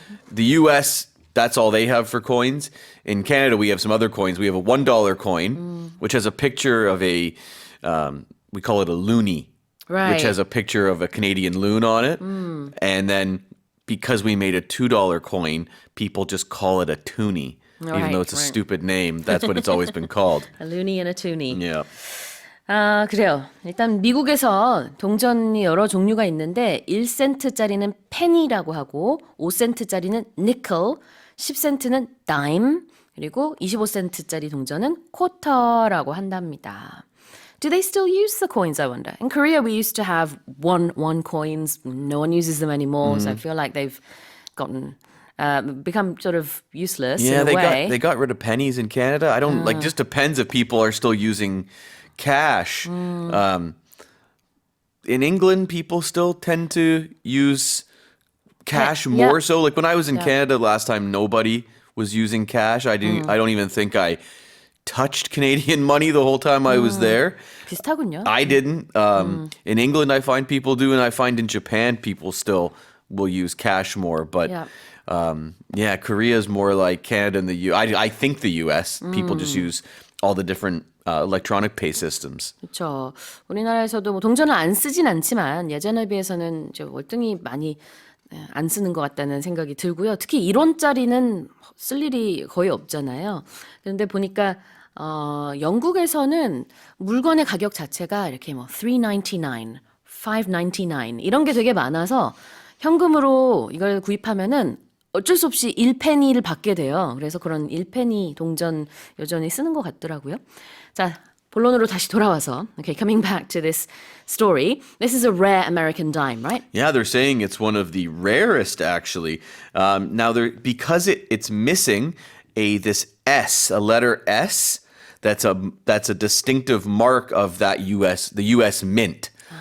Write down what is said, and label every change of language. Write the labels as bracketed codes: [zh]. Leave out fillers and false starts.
[en] The U.S., that's all they have for coins. In Canada, we have some other coins. We have a $1 coin, which has a picture of we call it a loonie, which has a picture of a Canadian loon on it. And then because we made a $2 coin, people just call it a toonie. Even though it's a stupid name, that's what it's always been called. A loonie and a toonie. Yeah. [ko] 그래요. 일단 미국에서 동전이 여러 종류가 있는데 1센트짜리는 penny라고 하고 5센트짜리는 nickel, 10센트는 dime, 그리고 25센트짜리 동전은 quarter라고 한답니다. [en] Do they still use the coins, I wonder? In Korea, we used to have one coins. No one uses them anymore, so I feel like they've gotten become sort of useless Yeah, in a way. they got rid of pennies in Canada. I don't like. Just depends if people are still using cash. In England, people still tend to use cash more so. Like when I was in Canada last time, nobody was using cash. I don't even think I touched Canadian money the whole time I was there. [ko] 비슷하군요. [en] I didn't. In England, I find people do, and I find in Japan, people still will use cash more. But Korea is more like Canada and the U. I think the U.S. People just use all the different electronic pay systems. [ko] 그렇죠. 우리나라에서도 뭐 동전을 안 쓰진 않지만 예전에 비해서는 이제 월등히 많이 안 쓰는 것 같다는 생각이 들고요. 특히 1원짜리는 쓸 일이 거의 없잖아요. 그런데 보니까 영국에서는 물건의 가격 자체가 이렇게 뭐 $3.99, $5.99 이런 게 되게 많아서 현금으로 이걸 구입하면은 어쩔 수 없이 1페니를 받게 돼요. 그래서 그런 1페니 동전 여전히 쓰는 것 같더라고요. 자, 본론으로 다시 돌아와서 [en] okay, coming back to this story. This is a rare American dime, right? Yeah, they're saying it's one of the rarest, actually. Now, because it's missing this S, a letter S, that's a distinctive mark of the U.S. Mint.